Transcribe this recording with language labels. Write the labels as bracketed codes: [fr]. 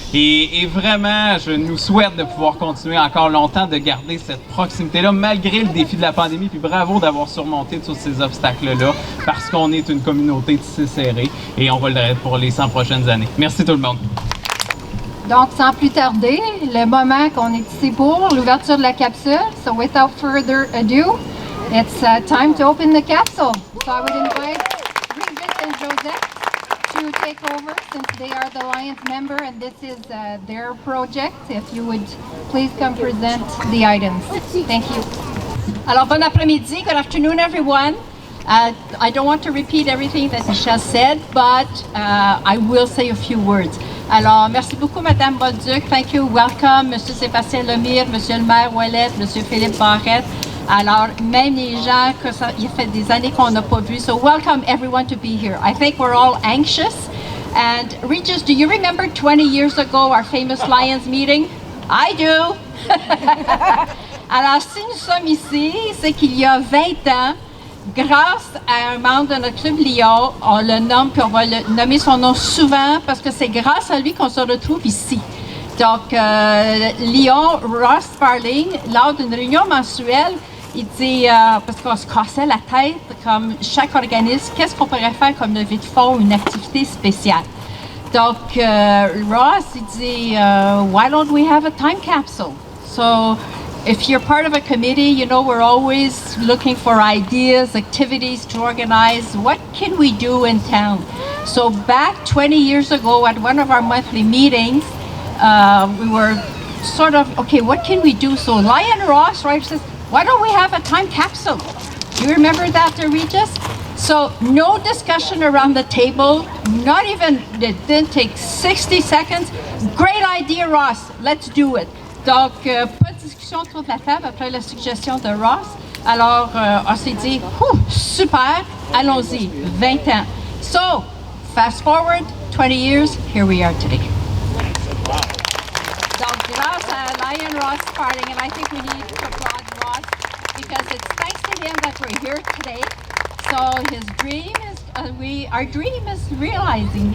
[fr] Et vraiment, je nous souhaite de pouvoir continuer encore longtemps de garder cette proximité-là, malgré le défi de la pandémie. Puis bravo d'avoir surmonté tous ces obstacles-là, parce qu'on est une communauté tissée serrée et on va le être pour les 100 prochaines années. Merci tout le monde. Donc, sans plus tarder, le moment qu'on est ici pour, l'ouverture de la capsule. [en] So, without further ado, it's time to open the capsule. So, I would invite and Josette to take over since they are the Lions member and this is their project. If you would please come present the items. Thank you. [fr] Alors, bon après-midi. [en] Good afternoon, everyone. I don't want to repeat everything that Michelle said, but I will say a few words. [fr] Alors, merci beaucoup, Madame Bolduc. [en] Thank you. Welcome, [fr] Monsieur Sébastien Lemire, Monsieur le maire Ouellette, Monsieur Philippe Barrette. Alors, même les gens, il fait des années qu'on n'a pas vu. [en] So, welcome everyone to be here. I think we're all anxious. And Regis, do you remember 20 years ago our famous Lions meeting? I do. [fr] Alors, si nous sommes ici, c'est qu'il y a 20 ans, grâce à un membre de notre club Lyon, on le nomme, puis on va le nommer son nom souvent, parce que c'est grâce à lui qu'on se retrouve ici. Donc, Lyon, Ross Sparling, lors d'une réunion mensuelle, il dit, parce qu'on se cassait la tête, comme chaque organisme, qu'est-ce qu'on pourrait faire comme levée de fonds, une activité spéciale. Donc, Ross, il dit, [en] why don't we have a time capsule? So, if you're part of a committee, you know, we're always looking for ideas, activities to organize. What can we do in town? So, back 20 years ago at one of our monthly meetings, we were sort of, okay, what can we do? So Lion Ross, right, says, why don't we have a time capsule? Do you remember that, Regis? So no discussion around the table, not even, it didn't take 60 seconds. Great idea, Ross, let's do it. [fr] Donc, pas de discussion autour de la table après la suggestion de Ross. Alors, on s'est dit, super, allons-y, 20 ans. [en] So, fast forward, 20 years, here we are today. [fr] Donc, grâce à [en] Lion Ross starting, and I think we need to applaud Ross because it's thanks to him that we're here today. So his dream is, our dream is realizing.